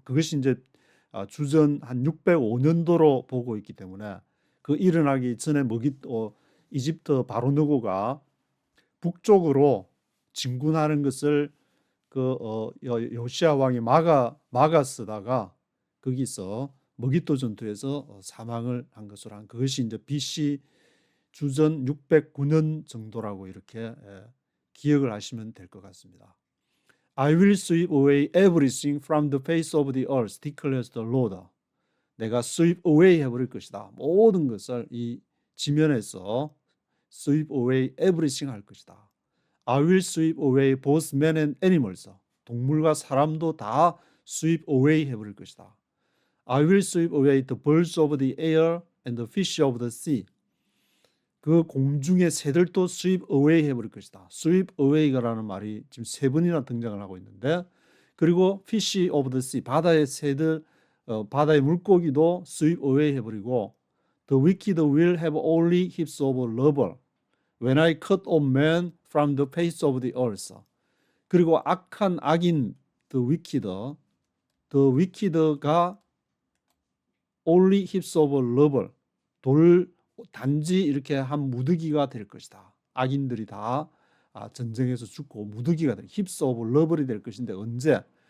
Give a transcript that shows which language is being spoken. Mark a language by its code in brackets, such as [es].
[ko] 그것이 이제 주전 한 605년도로 보고 있기 때문에 그 일어나기 전에 이집트 바로누고가 북쪽으로 진군하는 것을 요시야 왕이 막았다가 거기서 머기토 전투에서 사망을 한 것으로 한 그것이 이제 BC 주전 609년 정도라고 이렇게 기억을 하시면 될 것 같습니다. [en] I will sweep away everything from the face of the earth, declares the Lord. [ko] 내가 [en] sweep away [ko] 해버릴 것이다. 모든 것을 이 지면에서 [en] sweep away everything [ko] 할 것이다. [en] I will sweep away both men and animals. [ko] 동물과 사람도 다 [en] sweep away [ko] 해버릴 것이다. [en] I will sweep away the birds of the air and the fish of the sea. [ko] 그 공중의 새들도 [en] sweep away [ko] 해버릴 것이다. [en] sweep away라는 [ko] 말이 지금 3번이나 등장을 하고 있는데 그리고 [en] fish of the sea, [ko] 바다의 새들, 바다의 물고기도 [en] sweep away [ko] 해버리고 [en] the wicked will have only heaps of rubble when I cut off man from the face of the earth. [ko] 그리고 악한 악인 [en] the wicked [ko] 가 [en] only heaps of rubble, [ko] 단지 이렇게 한 무더기가 될 것이다. 악인들이 다 전쟁에서 죽고 무더기가 될, [en] heaps of rubble [ko] 이 될 것인데 언제?